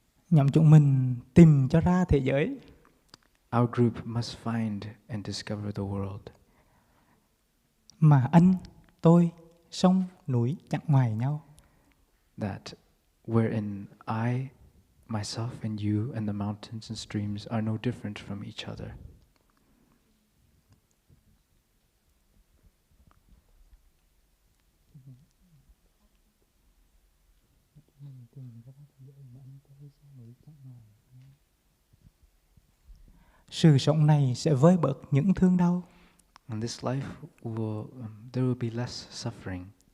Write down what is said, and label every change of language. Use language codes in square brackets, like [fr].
[vi] Nhóm chúng mình tìm cho ra thế giới. [en] Our group must find and discover the world. [vi] Mà anh, tôi, sông, núi chẳng ngoài nhau. [en] That wherein I, myself and you and the mountains and streams are no different from each other. [vi] Sự sống này sẽ vơi bớt những thương đau. [en] And this life will, there will be less suffering.